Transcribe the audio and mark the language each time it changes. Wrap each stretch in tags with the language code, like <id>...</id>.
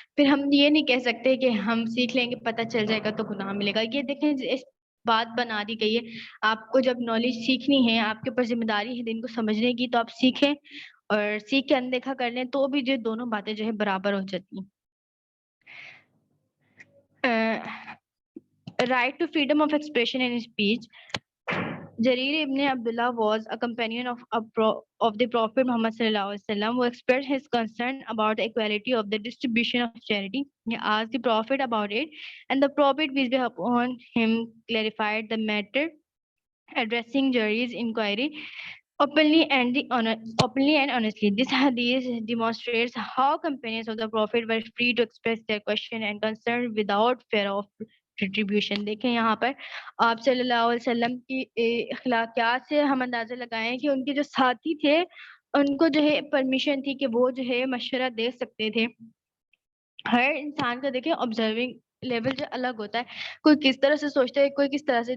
<ur>پھر ہم یہ نہیں کہہ سکتے کہ ہم سیکھ لیں گے پتہ چل جائے گا تو گناہ ملے گا. یہ دیکھیں اس بات بنا دی گئی ہے، آپ کو جب نالج سیکھنی ہے، آپ کے اوپر ذمہ داری ہے دین کو سمجھنے کی، تو آپ سیکھیں، اور سیکھ کے اندیکھا کر لیں تو بھی جو دونوں باتیں جو ہے برابر ہو جاتی ہیں.</ur> <en>Right to freedom of expression and speech. Jarir ibn Abdullah was a companion of the Prophet Muhammad sallallahu alaihi wasallam, who expressed his concern about the equality of the distribution of charity. He asked the Prophet about it, and the Prophet, peace be upon him, clarified the matter, addressing Jarir's inquiry openly and honestly. This hadith demonstrates how companions of the Prophet were free to express their question and concern without fear of retribution.</en> <ur>دیکھیں یہاں پر آپ صلی اللہ علیہ وسلم کی اخلاقیات سے ہم اندازہ لگائیں کہ ان کے جو ساتھی تھے ان کو جو ہے پرمیشن تھی کہ وہ جو ہے مشورہ دے سکتے تھے. ہر انسان کا دیکھیں آبزرونگ لیول جو الگ ہوتا ہے، کوئی کس طرح سے سوچتا ہے، کوئی کس طرح سے.</ur>